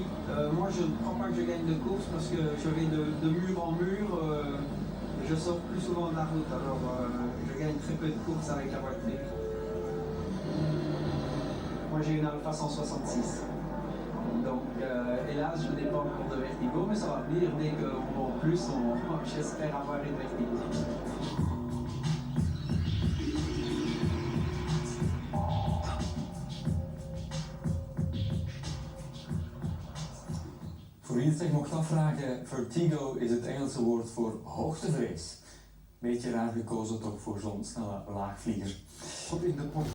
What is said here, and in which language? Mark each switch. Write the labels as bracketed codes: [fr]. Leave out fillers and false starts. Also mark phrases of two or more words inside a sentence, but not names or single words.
[fr] Moi je ne crois pas que je gagne de course parce que je vais de mur en mur, je sors plus souvent de la route, alors je gagne très peu de courses avec la voiture. Moi j'ai une Alfa 166. Donc hélas je n'ai pas encore de Vertigo, mais ça va venir dès qu'on vend plus, j'espère avoir une Vertigo. [nl] Voor wie het zich mocht afvragen, vertigo is het Engelse woord voor hoogtevrees. Beetje raar gekozen toch voor zo'n snelle laagvlieger.